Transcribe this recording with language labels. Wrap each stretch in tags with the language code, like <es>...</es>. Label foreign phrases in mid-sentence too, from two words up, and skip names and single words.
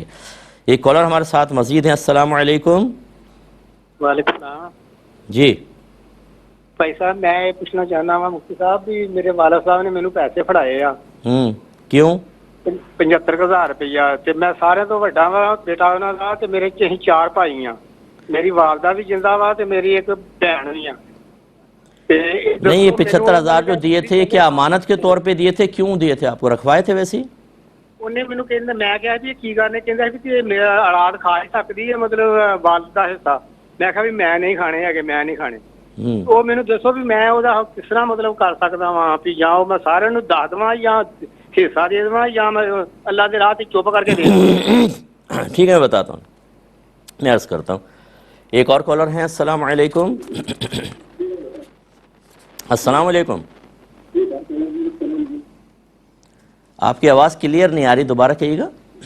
<ur>ایک کالر ہمارے ساتھ مزید ہیں،</ur> <ar>السلام علیکم۔ وعلیکم السلام</ar> <ur>جی</ur> <pa>بھائی صاحب، میں یہ پوچھنا چاہنا وا مفتی صاحب بھی میرے والد صاحب نے مینوں پیسے فڑائے آ</pa> <ur>کیوں؟</ur> <pa>75,000 روپیہ، تے میں سارے تو وڈا وا بیٹا انہاں دا، تے میرے چ 4 بھائی آ، میری والدہ بھی زندہ وا تے میری ایک بہن بھی آ۔</pa> <ur>نہیں یہ 75,000 جو دیے تھے یہ کیا امانت کے طور پہ دیے تھے؟ کیوں دیے تھے آپ کو؟ رکھوائے تھے ویسے ہی؟</ur> <pa>ਉਹਨੇ ਮੈਨੂੰ ਕਹਿੰਦਾ, ਮੈਂ ਕਿਹਾ ਜੀ ਕੀ ਕਰਨੇ, ਕਹਿੰਦਾ ਵੀ ਕਿ ਮੇਰਾ ਔਲਾਦ ਖਾ ਹੀ ਸਕਦੀ ਹੈ ਮਤਲਬ ਵਾਲਦ ਦਾ ਹਿੱਸਾ। ਮੈਂ ਕਿਹਾ ਵੀ ਮੈਂ ਨਹੀਂ ਖਾਣੇ ਹੈਗੇ, ਮੈਂ ਨਹੀਂ ਖਾਣੇ। ਉਹ ਮੈਨੂੰ ਦੱਸੋ ਵੀ ਮੈਂ ਉਹਦਾ ਕਿਸ ਤਰ੍ਹਾਂ ਮਤਲਬ ਕਰ ਸਕਦਾ ਵਾਂ ਵੀ ਜਾਂ ਉਹ ਮੈਂ ਸਾਰਿਆਂ ਨੂੰ ਦੱਸ ਦੇਵਾਂ ਜਾਂ ਹਿੱਸਾ ਦੇ ਦੇਵਾਂ ਜਾਂ</pa> <ur>میں اللہ کے راہ چپ کر کے دے دوں؟ ٹھیک ہے میں بتاتا ہوں، میں عرض کرتا ہوں۔ ایک اور کالر ہیں،</ur> <ar>السلام علیکم۔ السلام علیکم،</ar> <ur>آپ کی آواز کلیئر نہیں آ رہی، دوبارہ کہیے گا۔</ur>